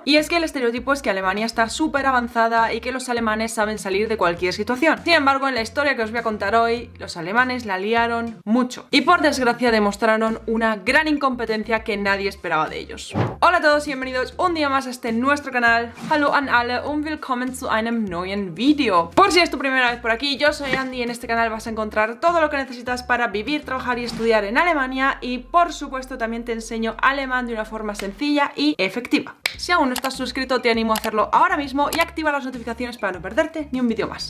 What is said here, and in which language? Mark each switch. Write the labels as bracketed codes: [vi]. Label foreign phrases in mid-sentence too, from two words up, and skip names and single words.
[es] Y es que el estereotipo es que Alemania está súper avanzada y que los alemanes saben salir de cualquier situación. Sin embargo, en la historia que os voy a contar hoy, los alemanes la liaron mucho. Y por desgracia demostraron una gran incompetencia que nadie esperaba de ellos. Hola a todos y bienvenidos un día más a nuestro canal. [de] Hallo an alle und willkommen zu einem neuen Video. [es] Por si es tu primera vez por aquí, yo soy Andy y en este canal vas a encontrar todo lo que necesitas para vivir, trabajar y estudiar en Alemania. Y por supuesto también te enseño alemán de una forma sencilla y efectiva. Si aún no estás suscrito te animo a hacerlo ahora mismo y activa las notificaciones para no perderte ni un vídeo más.